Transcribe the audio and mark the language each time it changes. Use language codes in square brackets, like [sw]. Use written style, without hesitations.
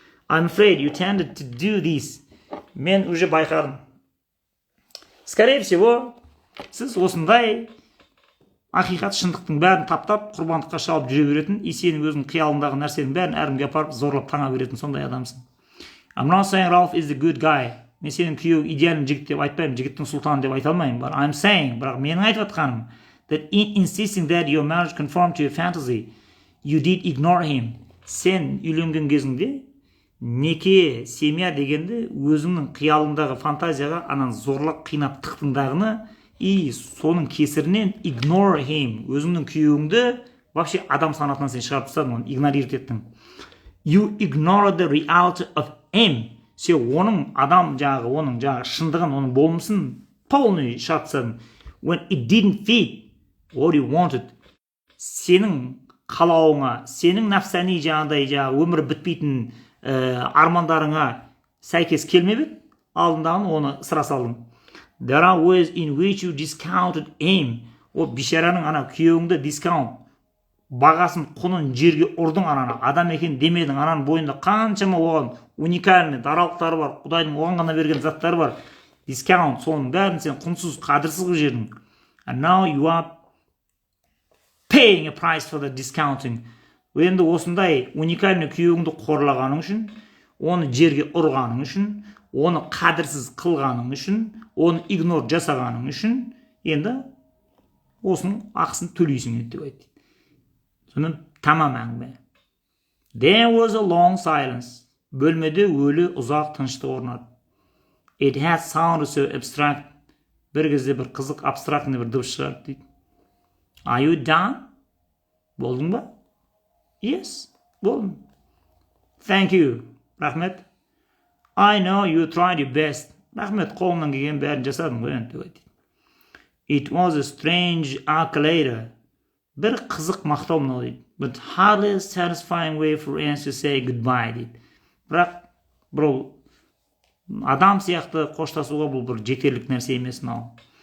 [en] I'm afraid you tended to do this. [kk] Мен [ru] уже [kk] байқадым. [ru] Скорее всего, [kk] сіз осындай ақиқат шындықтың бәрін таптап, құрбандыққа шалып жүре беретін, и сенің өзің қиялындағы нәрсенің бәрін әркімге апарып зорлап таңа беретін сондай адамсың. [en] I'm not saying Ralph is the good guy. [kk] Мен сенің күйеуің идеальный жігіт деп айтпаймын, жігіттің сұлтаны деп айта алмаймын. [en] But I'm saying, [kk] бірақ менің айтып жатқаным, [en] that in insisting that your marriage conformed to your fantasy, you did ignore him. [kk] Сен үйленген кезіңде неке, семья дегенде өзіңнің қиялыңдағы фантазияға анан зорлап қинап тықтыңдағыны, и соның кесірінен [en] ignore him, [kk] өзіңнің күйеуіңді [ru] вообще [kk] адам санатынан сен шығарып тастадың, оны игнорировать еттің. [en] You ignored the reality of him. [kk] Сен оның адам оның шындығын, оның болмысын [ru] полный [kk] шығарып тастадың. [en] When it didn't fit what you wanted. [kk] Сенің қалауыңа, сенің нәпсани өмірі бітпейтін армандарыңа сәйкес келмеп еді, алдындағын оны ысыра салдың. [en] There are ways in which you discounted him. [kk] О, бишараның ана күйеуіңді дискаунт, бағасын, құнын жерге ұрдың, ананы адам екен демедің, ананың бойында қаншама оған уникальный даралықтары бар, Құдайдың оған ғана берген заттары бар. Дискаунт, соның бәрін сен құнсыз, қадірсіз қылып жібердің. [en] And now you are paying a price for the discounting. [kk] Енді осындай уникальный күйеуіңді қорлағаның үшін, оны жерге ұрғаның үшін, оны қадірсіз қылғаның үшін, оны игнор жасағаның үшін, енді осының ақысын төлейсің деп айтты. Сонымен тамам әңгіме. [en] There was a long silence. [kk] Бөлмеде өлі ұзақ тыныштық орнады. [en] It had sounded so abstract. [kk] Бір кезде бір қызық абстрактный бір дыбыс шығарды дейді. [en] Are you done? [kk] Болдың ба? [en] Yes, [kk] болдым. [en] Thank you. [kk] Рахмет. [en] I know you tried your best. [kk] Рахмет, қолымнан келген бәрін жасадым ғой енді деп айтты. [en] It was a strange accolade. [kk] Бір қызық мақтау мынау дейді. [en] But hardly a satisfying way for us to say goodbye [kk] дейді. Бірақ бұл адам сияқты қоштасуға бұл бір жетерлік нәрсе емес мынау.